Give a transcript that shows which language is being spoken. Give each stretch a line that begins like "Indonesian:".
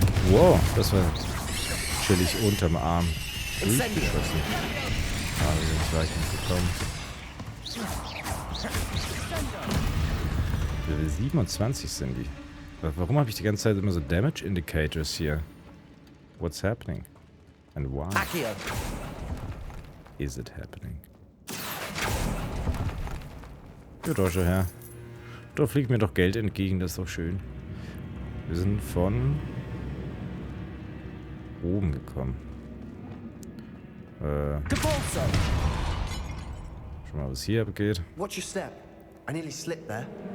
German: Wow, das war chillig unterm Arm Incendio. durchgeschossen. Ah, wir sind gleich nicht gekommen. Level 27 sind die. Warum habe ich die ganze Zeit immer so Damage Indicators hier?
English: What's happening? And why Accio. is it happening?
German: Ja, Dosche her. Da fliegt mir doch Geld entgegen, das ist doch schön. Wir sind von oben gekommen. Schon mal, was hier abgeht.
English: Watch your step. I nearly slipped there.